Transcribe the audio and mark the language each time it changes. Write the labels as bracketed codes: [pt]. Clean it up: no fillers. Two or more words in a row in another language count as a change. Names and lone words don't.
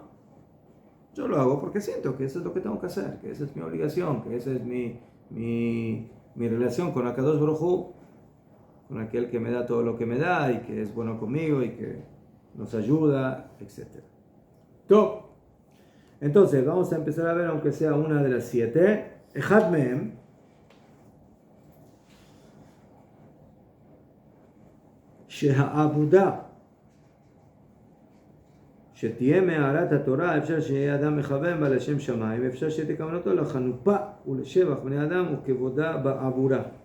[es] Yo lo hago porque siento que eso es lo que tengo que hacer, que esa es mi obligación, que esa es mi relación con Akadosh Baruj Hu, con aquel que me da todo lo que me da y que es bueno conmigo y que nos ayuda, etc. Top. Entonces, vamos a empezar a ver, aunque sea una de las 7. [he] אחד מהם, שהעבודה שתהיה מהערת התורה, אפשר שיהיה אדם מכוון בה לשם שמיים, אפשר שתהיה כוונתו לחנופה ולשבח בני אדם וכבודה בעבורה.